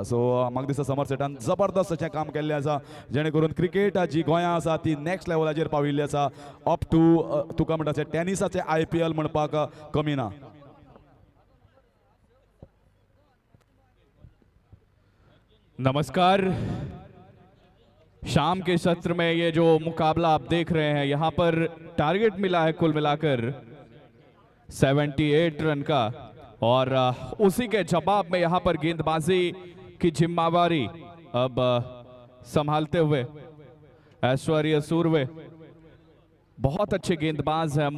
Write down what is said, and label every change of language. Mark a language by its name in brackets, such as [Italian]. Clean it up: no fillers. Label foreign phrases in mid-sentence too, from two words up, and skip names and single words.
[Konkani] सो म्हाका दिसता समर सेटान जबरदस्त अशें काम केल्लें आसा जेणे करून क्रिकेट जी गोंयांत आसा ती नेक्स्ट लेवलाचेर पाविल्ली आसा. [English] up to [Konkani] तुका म्हणटा टेनिसाचे IPL म्हणपाक कमी ना. [Hindi] नमस्कार. शाम के सत्र में ये जो मुकाबला आप देख रहे हैं, यहाँ पर टारगेट मिला है कुल मिलाकर 78 रन का और उसी के जवाब में यहाँ पर गेंदबाजी की जिम्मेवारी अब संभालते हुए ऐश्वर्या सूर्वे, बहुत अच्छे गेंदबाज हैं.